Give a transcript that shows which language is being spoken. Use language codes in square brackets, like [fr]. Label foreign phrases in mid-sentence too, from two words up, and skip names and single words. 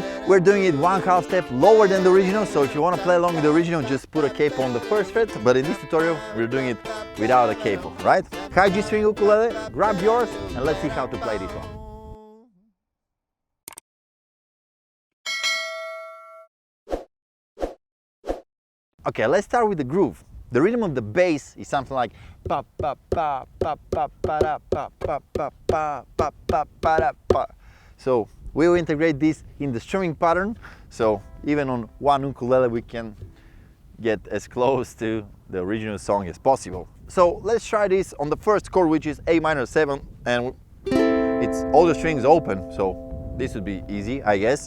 [en] We're doing it 1/2 step lower than the original, so if you want to play along with the original, just put a capo on the first fret, but in this tutorial we're doing it without a capo, right? High G string ukulele, grab yours and let's see how to play this one. Okay, let's start with the groove. The rhythm of the bass is something like pa pa pa pa pa pa da pa pa pa pa pa pa pa da pa. So we will integrate this in the strumming pattern, so even on one ukulele we can get as close to the original song as possible. So let's try this on the first chord, which is A minor 7, and it's all the strings open, so this would be easy, I guess.